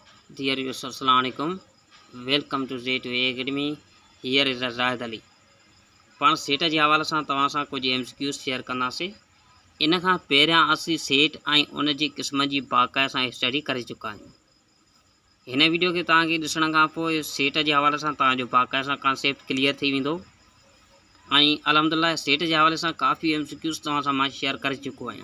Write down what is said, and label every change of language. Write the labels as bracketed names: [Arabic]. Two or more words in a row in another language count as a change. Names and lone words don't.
[English] Dear viewers, [Arabic] السلام عليكم. [English] Welcome to J2A Academy. Here is Razad Ali. [Sindhi] पाण सेट जे हवाले सां तव्हां सां कुझु MCQs शेयर कंदासीं। इन खां पहिरियां असीं सेट ऐं उन जी क़िस्म जी बाक़ाइदा सां स्टडी करे चुका आहियूं। हिन वीडियो खे तव्हांखे ॾिसण खां पोइ सेट जे हवाले सां तव्हांजो बाक़ाइदा सां कॉन्सेप्ट क्लियर थी वेंदो ऐं अल्हम्दुलिल्लाह सेट जे हवाले सां काफ़ी MCQs तव्हां सां मां शेयर करे चुको आहियां।